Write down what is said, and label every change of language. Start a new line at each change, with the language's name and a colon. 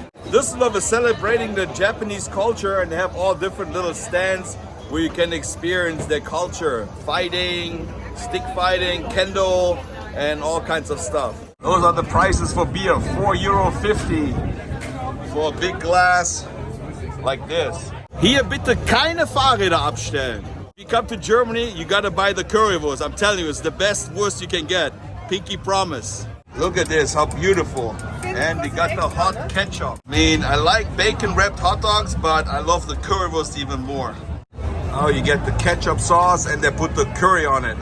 English: Dusseldorf is celebrating the Japanese culture and they have all different little stands where you can experience their culture. Fighting, stick fighting, kendo, and all kinds of stuff. Those are the prices for beer, €4.50 for a big glass like this.
German: Hier bitte keine Fahrräder abstellen.
English: If you come to Germany, you gotta buy the currywurst. I'm telling you, it's the best wurst you can get. Pinky promise. Look at this, how beautiful. And they got the hot ketchup. I mean, I like bacon wrapped hot dogs, but I love the currywurst even more. Oh, you get the ketchup sauce and they put the curry on it.